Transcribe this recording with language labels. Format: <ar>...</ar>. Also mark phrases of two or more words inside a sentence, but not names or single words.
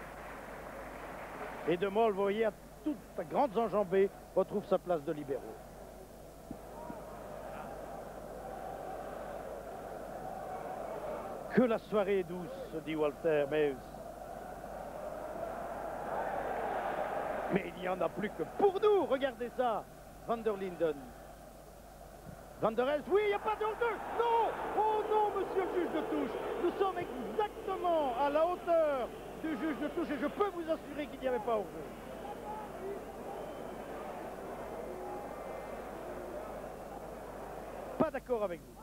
<fr>Et De Mol, vous voyez, à toutes grandes enjambées, retrouve sa place de libéraux. Que la soirée est douce, dit Walter Meus. Mais il n'y en a plus que pour nous, regardez ça. Van der Linden. Van der Elst, oui, il n'y a pas de hors-jeu. Non, oh non, monsieur le juge de touche. Nous sommes exactement à la hauteur du juge de touche et je peux vous assurer qu'il n'y avait pas hors-jeu. Pas d'accord avec vous.</fr>